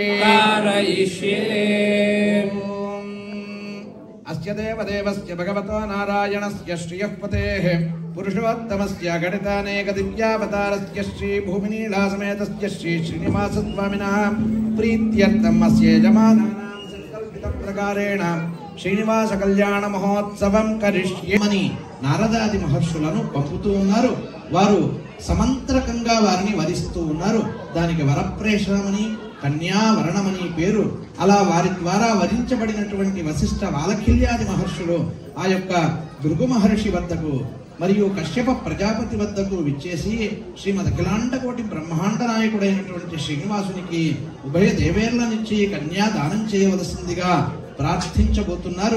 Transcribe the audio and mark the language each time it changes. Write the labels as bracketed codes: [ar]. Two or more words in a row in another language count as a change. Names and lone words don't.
[sa] अस्य देवदेवस्य भगवतो नारायणस्य श्रियः पतेः पुरुषोत्तमस्य गणितानेक दिव्यावतारस्य श्री भूमिनीलासमेतस्य श्री श्रीनिवासस्वामिनः प्रीत्यर्थम् अस्य यजमानानां संकल्पितप्रकारेण [te] శ్రీనివాస కళ్యాణ మహోత్సవం కరిష్యేమని నారదాది మహర్షులను పంపుతూ ఉన్నారు. వారు సమంత్రకంగా వారిని వరిస్తూ ఉన్నారు. దానికి వరప్రేషణమని కన్యావరణమని పేరు. అలా వారి ద్వారా వరించబడినటువంటి వశిష్ఠ వాలఖిల్యాది మహర్షులు ఆ యొక్క భృగు మహర్షి వద్దకు మరియు కశ్యప ప్రజాపతి వద్దకు విచ్చేసి శ్రీమద్ అఖిలాండకోటి బ్రహ్మాండ నాయకుడైనటువంటి శ్రీనివాసునికి ఉభయ దేవేర్లనిచ్చి కన్యాదానం చేయవలసిందిగా ప్రార్థించబోతున్నారు.